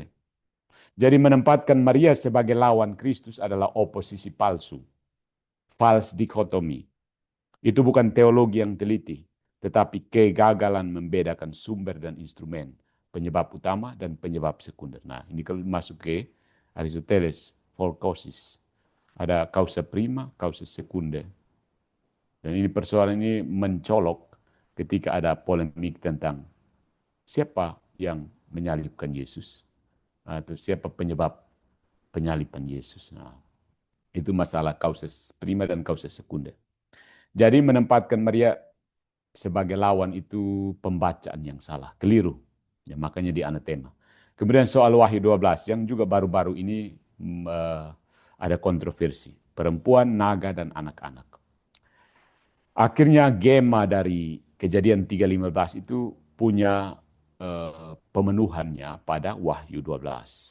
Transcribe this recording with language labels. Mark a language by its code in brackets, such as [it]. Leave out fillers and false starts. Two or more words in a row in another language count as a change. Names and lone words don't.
[id] Jadi menempatkan Maria sebagai lawan Kristus adalah oposisi palsu. [en] False dichotomy. [id] Itu bukan teologi yang teliti, tetapi kegagalan membedakan sumber dan instrumen, penyebab utama dan penyebab sekunder. Nah, ini kalau masuk ke Aristoteles, [en] for causes. [id] Ada [la] causa prima, causa secunda. [id] Dan ini persoalan ini mencolok ketika ada polemik tentang siapa yang menyalibkan Yesus atau siapa penyebab penyaliban Yesus. Nah, itu masalah [la] causa prima [id] dan [la] causa secunda. [id] Jadi menempatkan Maria sebagai lawan itu pembacaan yang salah, keliru. Ya, makanya di anatema. Kemudian soal Wahyu 12 yang juga baru-baru ini ada kontroversi. Perempuan, naga, dan anak-anak. Akhirnya Gema dari Kejadian 3:15 itu punya pemenuhannya pada Wahyu 12.